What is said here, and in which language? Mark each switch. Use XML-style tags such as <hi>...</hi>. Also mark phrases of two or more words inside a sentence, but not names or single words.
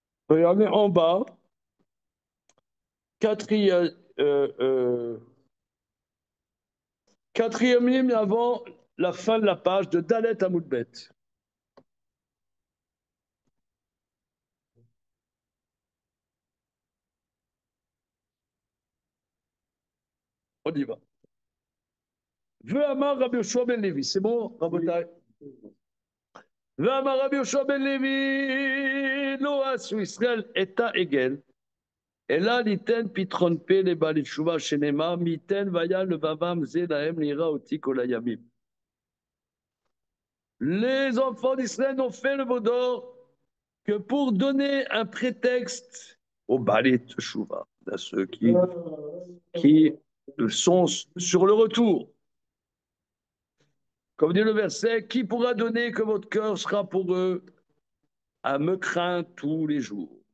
<fr>Regardez en bas, quatrième, quatrième ligne avant la fin de la page de</fr> <he>ד עמוד ב.</he> <fr>On y va.</fr> <he>ואמר רבי יהושע בן לוי.</he> <fr>C'est bon, Rabotai?</fr> <he>ואמר רבי יהושע בן לוי. לא עשו ישראל את העגל. אלא ניתן פתחון פה לבעלי תשובה שנאמר, מי ייתן והיה לבבם זה להם נראה אותי כל הימים.</he> <fr>Les enfants d'Israël n'ont fait le vaudor que pour donner un prétexte aux</fr> <he>בעלי תשובה,</he> <fr>à ceux qui sont sur le retour. Comme dit le verset, qui pourra donner que votre cœur sera pour eux à me craindre tous les jours.</fr>